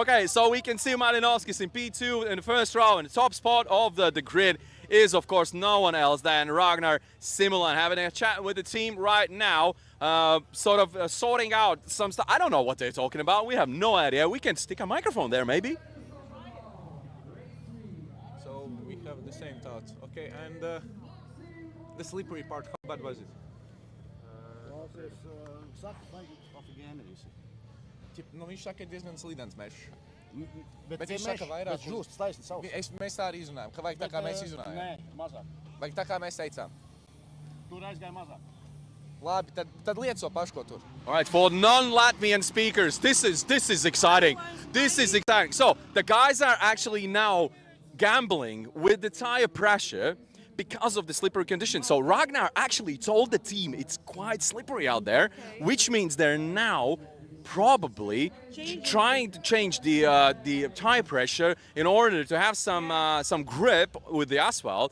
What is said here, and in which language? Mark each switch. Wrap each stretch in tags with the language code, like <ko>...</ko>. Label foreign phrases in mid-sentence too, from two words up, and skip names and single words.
<en>Okay, so we can see Malinovskis in P2 in the first row, and the top spot of the grid is, of course, no one else than Ragnar Simulan, having a chat with the team right now, sorting out some stuff. I don't know what they're talking about. We have no idea. We can stick a microphone there, maybe. So we have the same thoughts. Okay, and the slippery part, how bad was it?</en> <lv>Nu, viņš saka, ka diezgan slīdens mežs. Bet viņš saka vairāk... Mēs tā arī izrunājam, ka vajag tā kā mēs izrunājam. Nē, mazāk. Vajag tā kā mēs teicām. Tur aizgāja mazāk. Labi, tad lieco pašu, ko tur.</lv> <en>All right, for non-Latvian speakers, this is exciting. This is exciting. So the guys are actually now gambling with the tire pressure because of the slippery conditions. So Ragnar actually told the team it's quite slippery out there, which means they're now probably trying to change the tire pressure in order to have some grip with the asphalt.</en>